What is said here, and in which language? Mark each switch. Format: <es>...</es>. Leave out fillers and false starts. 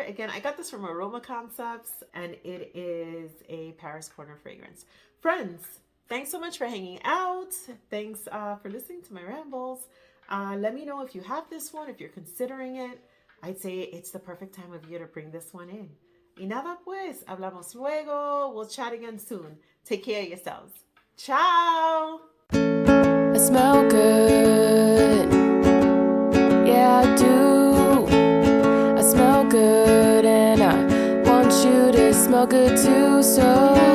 <en>Again, I got this from Aroma Concepts and it is a Paris Corner fragrance. Friends, thanks so much for hanging out. Thanks for listening to my rambles. Let me know if you have this one, if you're considering it. I'd say it's the perfect time of year to bring this one in.</en> <es>Y nada pues, hablamos luego.</es> <en>We'll chat again soon. Take care of yourselves. Ciao! I smell good. Yeah, I do. I smell good, and I want you to smell good too. So</en>